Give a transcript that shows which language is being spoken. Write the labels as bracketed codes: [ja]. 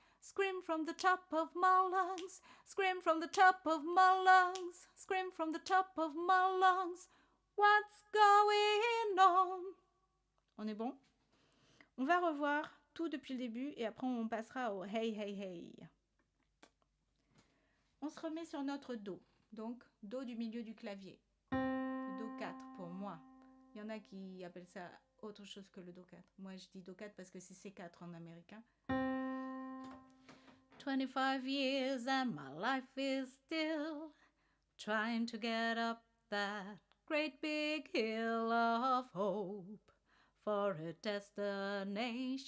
[en] Scream from the top of my lungs. Scream from the top of my lungs. Scream from the top of my lungs. What's going on? [fr] On est bon? On va revoir tout depuis le début et après on passera au hey hey hey. On se remet sur notre Do. Donc Do du milieu du clavier. Le Do 4 pour moi. Il y en a qui appellent ça autre chose que le Do 4. Moi je dis Do 4 parce que c'est C4 en américain. [en] 25 years and my life is still trying to get up that great big hill of hope for a destination.